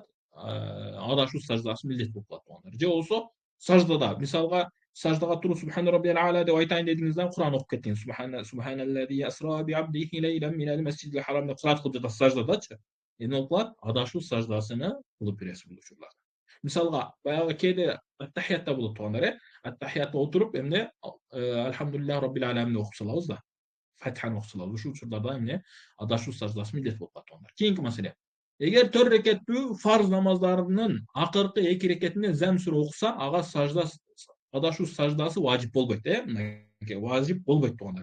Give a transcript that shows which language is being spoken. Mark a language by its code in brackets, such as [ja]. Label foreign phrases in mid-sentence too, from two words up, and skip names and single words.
[ky] Адашуу саждасы милдет болуп калат туугандар. Же болбосо саждада, мисалга саждага туруп [ar] سبحان ربي الأعلى [ky] деп айтайын дедиңизден Кур'ан окуп кеттиңиз. [ar] سبحان الذي أسرى بعبده ليلا من المسجد الحرام [ky] деп кырат кылып жатасыз саждадачы. Эмне болуп калат? Адашуу саждасыны кылып бересиз бул учурларда. Мисалга баягы кээде аттахиятта болот туугандар, аттахиятта отуруп эмне [ar] الحمد لله رب العالمين [ky] окуп салабыз да. Фатиханы окуп салабыз. Ушул учурларда эмне адашуу саждасы милдет болуп калат туугандар. Кийинки маселе. Эгер 4 рекеттүү фарз намаздарынын акыркы 2 рекетинде зам сүрө окуса, ага адашуу саждасы важип болбойт, мынакей важип болбойт туугандар.